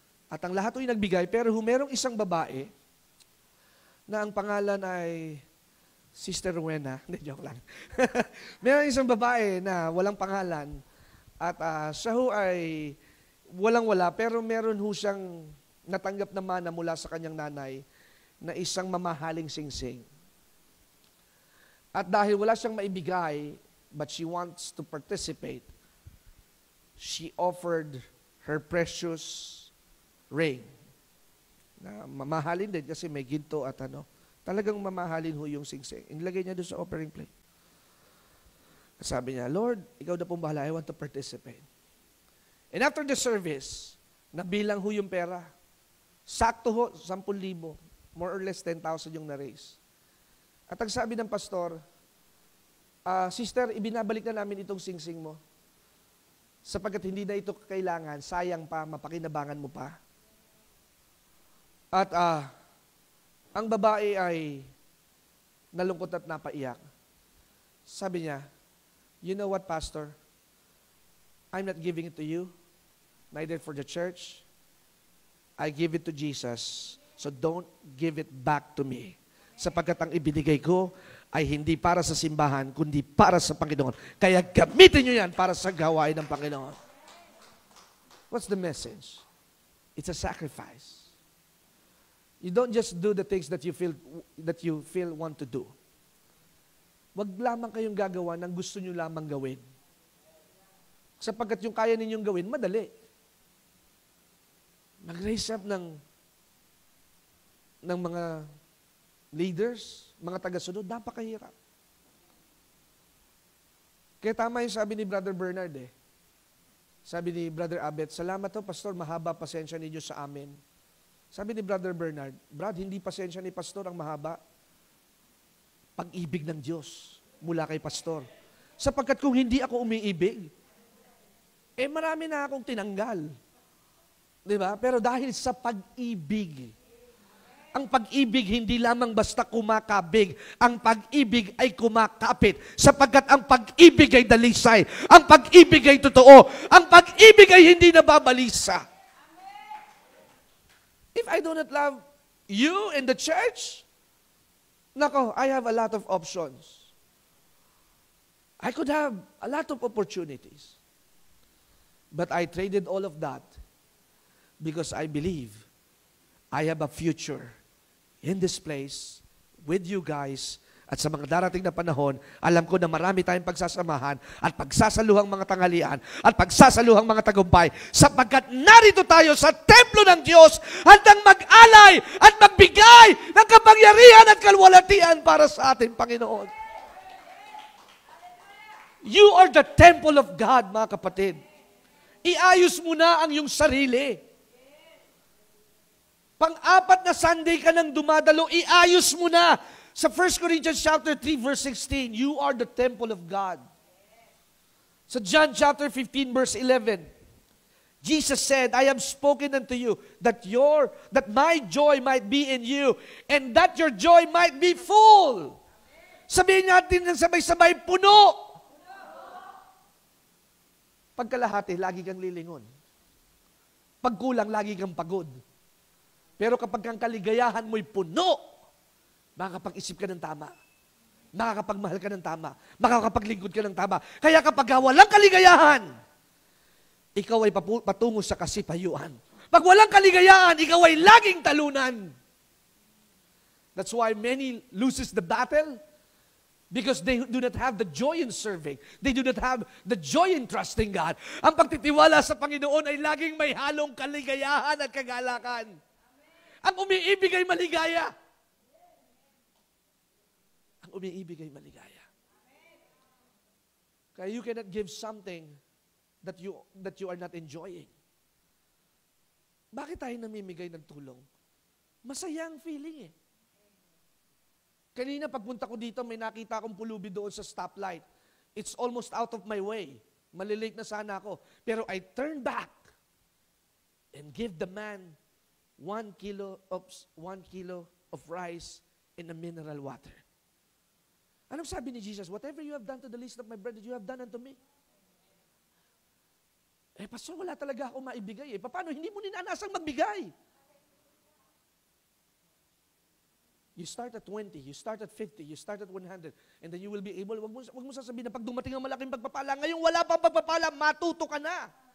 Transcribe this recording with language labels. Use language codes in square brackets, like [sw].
[tl] At ang lahat ay nagbigay, pero merong isang babae na ang pangalan ay Sister Rowena. Hindi, joke lang. Meron isang babae na walang pangalan at siya ho ay walang-wala, pero meron ho siyang natanggap na mana mula sa kanyang nanay na isang mamahaling singsing. At dahil wala siyang maibigay, [en] but she wants to participate, she offered her precious ring. [tl] Na mamahalin din kasi may ginto at talagang mamahalin ho yung singsing. Inilagay niya doon sa offering plate. Sabi niya, Lord, ikaw na pong bahala, [en] I want to participate. And after the service, [tl] nabilang ho yung pera. Sakto ho, 10,000. [en] More or less [tl] 10,000 yung na-raise. At ang sabi ng pastor, Sister, ibinabalik na namin itong singsing mo. Sapagkat hindi na ito kailangan, sayang pa, mapakinabangan mo pa. At ang babae ay nalungkot at napaiyak. Sabi niya, [en] you know what, Pastor? I'm not giving it to you, neither for the church. I give it to Jesus. So don't give it back to me. [tl] Sapagkat ang ibinigay ko ay hindi para sa simbahan, kundi para sa Panginoon. Kaya gamitin nyo yan para sa gawain ng Panginoon. [en] What's the message? It's a sacrifice. You don't just do the things that you feel want to do. [tl] Wag lamang kayong gagawa ng gusto nyo lamang gawin. Sapagkat yung kaya ninyong gawin, madali. Mag-raise up ng mga leaders, mga taga-sunod, napakahirap. Kaya tama yung sabi ni Brother Bernard Sabi ni Brother Abet, salamat to, Pastor, mahaba pasensya ninyo sa amin. Sabi ni Brother Bernard, Brad, hindi pasensya ni Pastor ang mahaba. Pag-ibig ng Diyos mula kay Pastor. Sapagkat kung hindi ako umiibig, marami na akong tinanggal. Diba? Pero dahil sa pag-ibig, ang pag-ibig hindi lamang basta kumakabig, ang pag-ibig ay kumakapit. Sapagkat ang pag-ibig ay dalisay, ang pag-ibig ay totoo, ang pag-ibig ay hindi nababalisa. [en] If I do not love you and the church, [tl] nako, [en] I have a lot of options. I could have a lot of opportunities. But I traded all of that because I believe I have a future in this place with you guys. [tl] At sa mga darating na panahon, alam ko na marami tayong pagsasamahan at pagsasaluhang mga tanghalian at pagsasaluhang mga tagumpay sapagkat narito tayo sa templo ng Diyos handang mag-alay at magbigay ng kapangyarihan at kalwalhatian para sa ating Panginoon. [en] You are the temple of God, [tl] mga kapatid. Iayos mo na ang iyong sarili. Pang-apat na Sunday ka nang dumadalo, iayos mo na. [en] Sa 1 Corinthians chapter 3, verse 16, you are the temple of God. Sa John chapter 15, verse 11, Jesus said, I have spoken unto you that my joy might be in you and that your joy might be full. [tl] Sabihin natin ng sabay-sabay, puno. Pagkalahati, lagi kang lilingon. Pagkulang, lagi kang pagod. Pero kapag ang kaligayahan mo'y puno, makakapag-isip ka ng tama. Makakapagmahal ka ng tama. Makakapaglingkod ka ng tama. Kaya kapag walang kaligayahan, ikaw ay patungo sa kasipayuan. Pag walang kaligayahan, ikaw ay laging talunan. [en] That's why many loses the battle because they do not have the joy in serving. They do not have the joy in trusting God. [tl] Ang pagtitiwala sa Panginoon ay laging may halong kaligayahan at kagalakan. Ang umiibig ay maligaya. Ang umiibig ay maligaya. Kaya [en] you cannot give something that you are not enjoying. [tl] Bakit tayo namimigay ng tulong? Masaya ang feeling eh. Kanina pagpunta ko dito, may nakita akong pulubi doon sa stoplight. [en] It's almost out of my way. [tl] Malilate na sana ako. Pero [en] I turn back and give the man 1 kilo of rice and a mineral water. [tl] Anong sabi ni Jesus? [en] Whatever you have done to the least of my brethren, you have done unto me. [tl] Pastor, wala talaga ako maibigay. Paano? Hindi mo ninanasang magbigay. [en] You start at 20, you start at 50, you start at 100, and then you will be able, [tl] wag mo sasabihin na pag dumating ang malaking pagpapala, ngayong wala pang pagpapala, matuto ka na.